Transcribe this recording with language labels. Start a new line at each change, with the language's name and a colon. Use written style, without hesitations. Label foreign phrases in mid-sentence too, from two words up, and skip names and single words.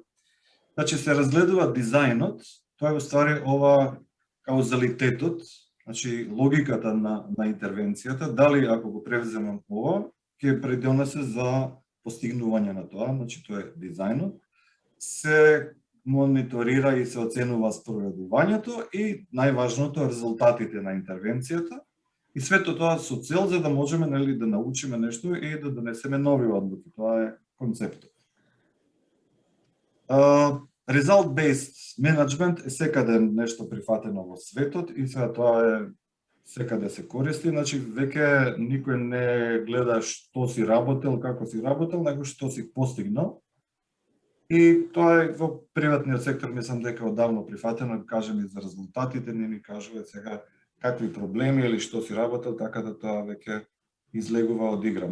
Macedonian: Значи се разгледува дизајнот, тоа е уствари ова каузалитетот, значи логиката на интервенцијата, дали ако го превземам ова, ќе придонесе за постигнување на тоа, значи тоа е дизајнот, се мониторира и се оценува спроведувањето и најважното резултатите на интервенцијата и свето тоа со цел за да можеме, нели, да научиме нешто и да донесеме нови одлуки. Тоа е концептот.
English: Result-based management
Macedonian: е секаде нешто прифатено во светот и сега тоа е секаде се користи, значи веќе никој не гледа што си работел, како си работел, него што си постигнал. И тоа е во приватниот сектор, мислам дека одавно прифатено, кажем и за резултатите, не ни кажуваат сега какви проблеми или што си работел, така да тоа веќе излегува од игра.